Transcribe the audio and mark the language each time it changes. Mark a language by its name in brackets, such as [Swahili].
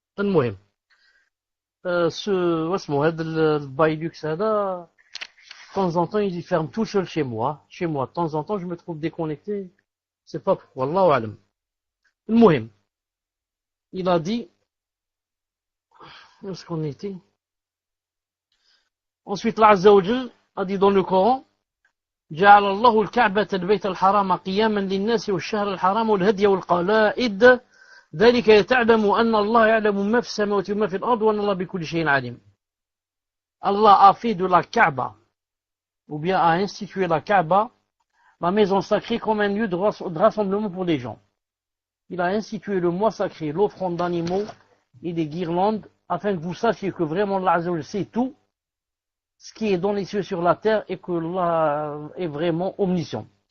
[Arabic] المهم واسمه هذا البايلوكس هذا [French] de temps en temps il ferme tout seul chez moi de temps en temps je me trouve déconnecté, c'est pas pourquoi, Allahu alam. المهم il a dit, où est-ce qu'on était? Ensuite Allah Azza wa Jal a dit dans le Coran [Arabic] جعل الله الكعبة البيت الحرام قياما للناس والشهر الحرام والهدي والقلائد ذلك يتعلم أن الله يعلم ما في السماوات وما في الأرض وأن الله بكل شيء عليم. [French] Allah a fait de la Kaaba, ou bien a institué la Kaaba, la maison sacrée, comme un lieu de rassemblement pour les gens. Il a institué le mois sacré, l'offrande d'animaux et des guirlandes, afin que vous sachiez que vraiment Allah Azza wa Jalla sait tout, ce qui est dans les cieux sur la terre, et que Allah est vraiment omniscient.